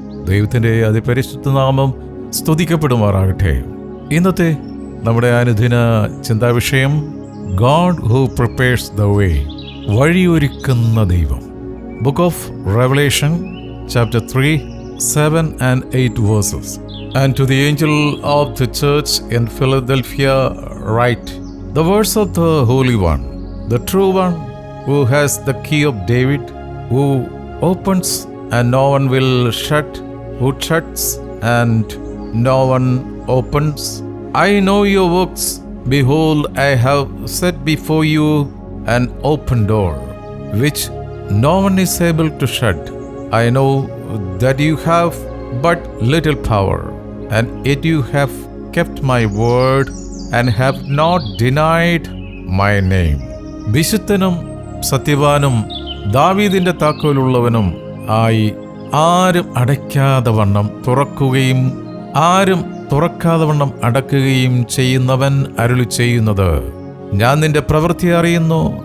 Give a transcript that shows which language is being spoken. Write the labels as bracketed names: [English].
[Malayalam] ദൈവത്തിൻ്റെ അതിപരിശുദ്ധ നാമം സ്തുതിക്കപ്പെടുമാറാകട്ടെ. ഇന്നത്തെ നമ്മുടെ അനുദിന ചിന്താവിഷയം [English] God who prepares the way, [Malayalam] വഴിയൊരുക്കുന്ന ദൈവം. [English] Book of Revelation chapter 3, 7 and 8 verses. And to the angel of the church in Philadelphia write, the words of the Holy One, the true one, who has the key of David, who opens and no one will shut, who shuts and no one opens. I know your works. Behold, I have set before you an open door, which no one is able to shut. I know that you have but little power, and yet you have kept my word and have not denied my name. [Malayalam] വിശുദ്ധനും സത്യവാനും ദാവീദിന്റെ താക്കോലുള്ളവനും ആയി ആരും അടയ്ക്കാതെ വണ്ണം തുറക്കുകയും ആരും തുറക്കാതെ വണ്ണം അടക്കുകയും ചെയ്യുന്നവൻ അരുളി ചെയ്യുന്നത്, ഞാൻ നിന്റെ പ്രവൃത്തി അറിയുന്നു.